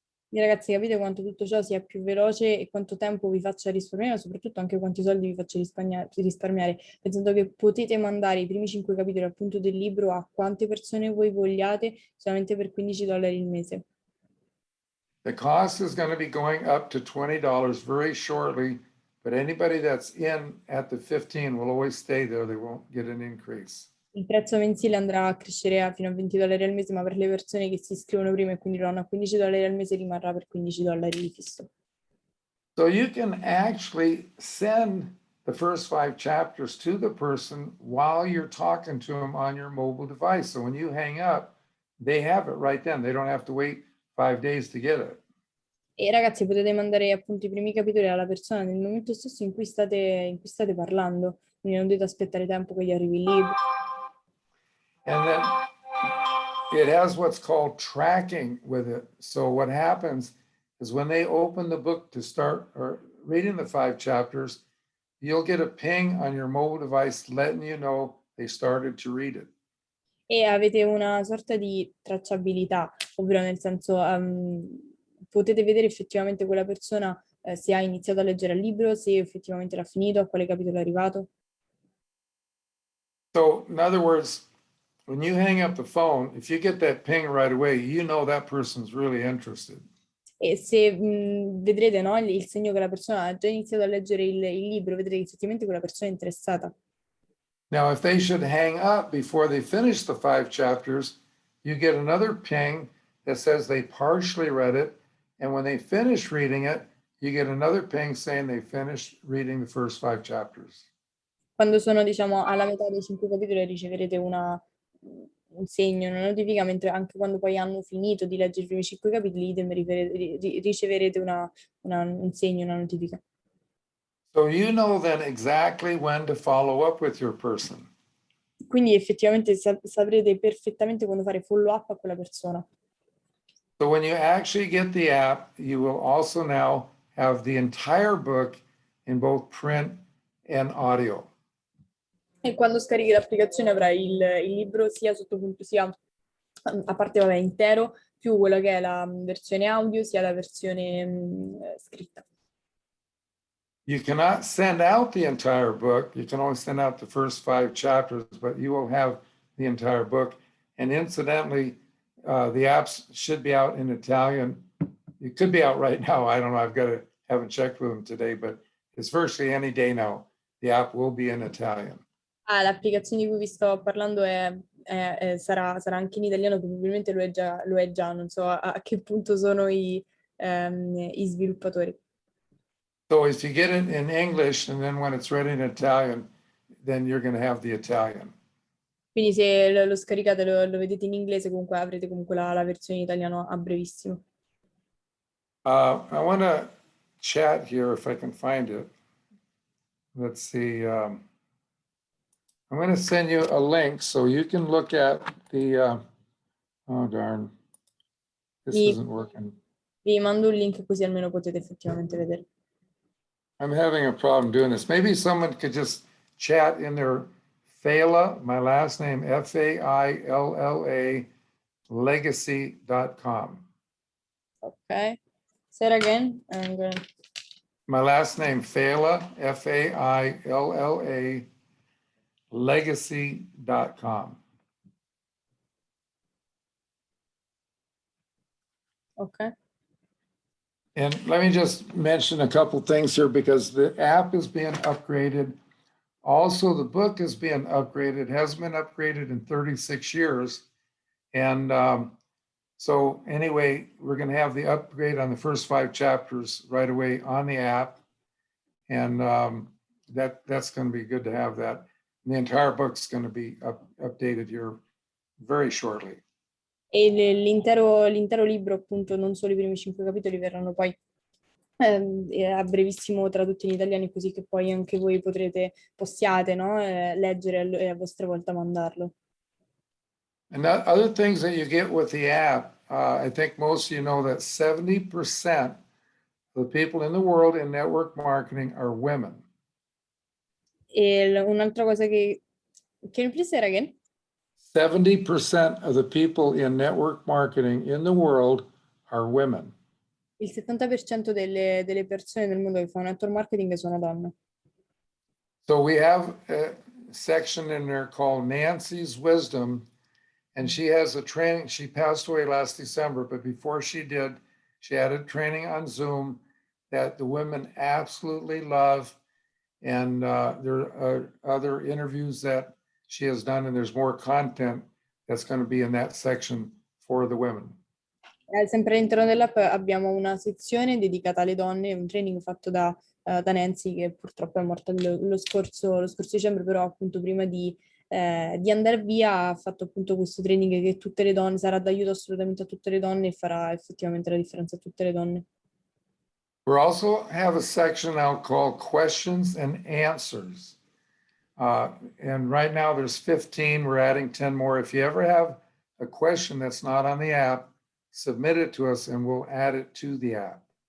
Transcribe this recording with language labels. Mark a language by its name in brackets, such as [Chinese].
[Italian] Quindi ragazzi, capite quanto tutto ciò sia più veloce e quanto tempo vi faccia risparmiare, ma soprattutto anche quanti soldi vi faccia risparmiare, pensando che potete mandare i primi 5 capitoli appunto del libro a quante persone voi vogliate solamente per $15 il mese. [English] The cost is going to be going up to $20 very shortly, but anybody that's in at the 15 will always stay there. They won't get an increase. [Italian] Il prezzo mensile andrà a crescere fino a $20 al mese, ma per le persone che si iscrivono prima e quindi lo hanno a $15 al mese rimarrà per $15 fisso. [English] So you can actually send the first 5 chapters to the person while you're talking to them on your mobile device. So when you hang up, they have it right then. They don't have to wait 5 days to get it. [Italian] E ragazzi, potete mandare appunto i primi capitoli alla persona nel momento stesso in cui state parlando, quindi non dovete aspettare tempo che gli arrivi il libro. [English] And then it has what's called tracking with it. So what happens is when they open the book to start or reading the 5 chapters, you'll get a ping on your mobile device letting you know they started to read it. [Italian] E avete una sorta di tracciabilità, ovvero nel senso potete vedere effettivamente quella persona se ha iniziato a leggere il libro, se effettivamente l'ha finito, a quale capitolo è arrivato. [English] So in other words, when you hang up the phone, if you get that ping right away, you know that person's really interested. [Italian] E se vedrete, no, il segno che la persona ha già iniziato a leggere il libro, vedrete che effettivamente quella persona è interessata. [English] Now, if they should hang up before they finish the 5 chapters, you get another ping that says they partially read it. And when they finish reading it, you get another ping saying they finished reading the first 5 chapters. [Italian] Quando sono, diciamo, alla metà dei 5 capitoli riceverete un segno, una notifica, mentre anche quando poi hanno finito di leggere i primi 5 capitoli, riceverete un segno, una notifica. [English] So you know then exactly when to follow up with your person. [Italian] Quindi effettivamente saprete perfettamente quando fare follow up a quella persona. [English] So when you actually get the app, you will also now have the entire book in both print and audio. [Italian] E quando scarichi l'applicazione avrai il libro sia sia a parte vabbè, intero, più quello che è la versione audio, sia la versione scritta. [English] You cannot send out the entire book. You can only send out the first 5 chapters, but you will have the entire book. And incidentally, the apps should be out in Italian. It could be out right now. I don't know. Haven't checked with them today, but it's virtually any day now. The app will be in Italian. [Italian] Ah, l'applicazione di cui vi sto parlando sarà anche in italiano, probabilmente lo è già, non so a che punto sono i sviluppatori. [English] So if you get it in English and then when it's ready in Italian, then you're going to have the Italian. [Italian] Quindi se lo scaricate, lo vedete in inglese, comunque avrete comunque la versione in italiano a brevissimo. [English] I want to chat here if I can find it. Let's see. I'm going to send you a link so you can look at the, oh darn, this isn't working. [Italian] Vi mando un link così almeno potete effettivamente vedere. [English] I'm having a problem doing this. Maybe someone could just chat in their Failla, my last name, Failla, legacy.com. Ok. Say it again. My last name, Failla, Failla, legacy.com. Ok. And let me just mention a couple things here because the app is being upgraded. Also, the book is being upgraded. It hasn't been upgraded in 36 years. And so anyway, we're going to have the upgrade on the first 5 chapters right away on the app. And that's going to be good to have that. And the entire book's going to be updated here very shortly. [Italian] E l'intero libro, appunto, non solo i primi 5 capitoli, verranno poi a brevissimo tradotti in italiano, così che poi anche voi possiate, no? Leggere e a vostra volta mandarlo. [English] And other things that you get with the app, I think most of you know that 70% of the people in the world in network marketing are women. [Italian] E un'altra cosa che... [English] Can you please say it again? 70% of the people in network marketing in the world are women. [Italian] Il 70% delle persone nel mondo che fanno network marketing sono donne. [English] So we have a section in there called Nancy's Wisdom, and she has a training. She passed away last December, but before she did, she had a training on Zoom that the women absolutely love. And there are other interviews that she has done, and there's more content that's going to be in that section for the women. [Italian] Sempre all'interno dell'app abbiamo una sezione dedicata alle donne, un training fatto da Nancy, che purtroppo è morta lo scorso dicembre, però appunto prima di andare via ha fatto appunto questo training che tutte le donne, sarà d'aiuto assolutamente a tutte le donne e farà effettivamente la differenza a tutte le donne. [English] We also have a section now called Questions and Answers. And right now there's 15, we're adding 10 more. If you ever have a question that's not on the app, submit it to us and we'll add it to the app.